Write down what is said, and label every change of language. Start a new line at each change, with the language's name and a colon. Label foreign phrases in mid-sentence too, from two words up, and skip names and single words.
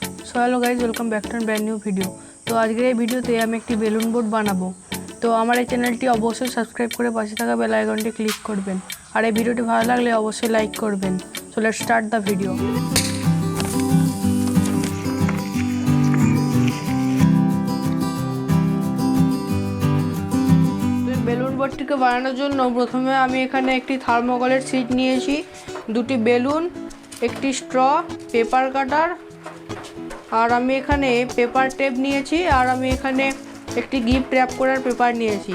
English: So hello guys welcome back to brand new video.
Bangla: তো আজ কে ভিডিওতে আমি একটি বেলুন বোর্ড বানাবো। তো আমার এই চ্যানেলটি অবশ্যই সাবস্ক্রাইব করে পাশে থাকা বেল আইকনটি ক্লিক করবেন আর এই ভিডিওটি ভালো লাগলে অবশ্যই লাইক করবেন।
English: So let's start the video.
Bangla: বেলুন বোর্ডটিকে বানানোর জন্য প্রথমে আমি এখানে একটি থার্মোকলের শীট নিয়েছি, দুটি বেলুন, একটি স্ট্র,
English: paper cutter
Bangla: আর আমি এখানে
English: paper tape
Bangla: নিয়েছি আর আমি এখানে একটি
English: gift wrap
Bangla: করার পেপার নিয়েছি।